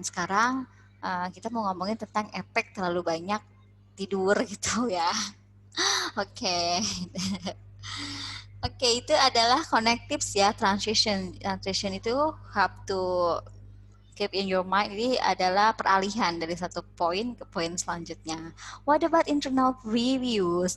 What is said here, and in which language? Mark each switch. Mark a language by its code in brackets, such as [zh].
[id] Sekarang kita mau ngomongin tentang efek terlalu banyak tidur gitu ya. Oke. Oke, itu adalah connectives ya, transition. [en] Transition itu have to keep in your mind. [id] Ini adalah peralihan dari satu poin ke poin selanjutnya. [en] What about internal previews?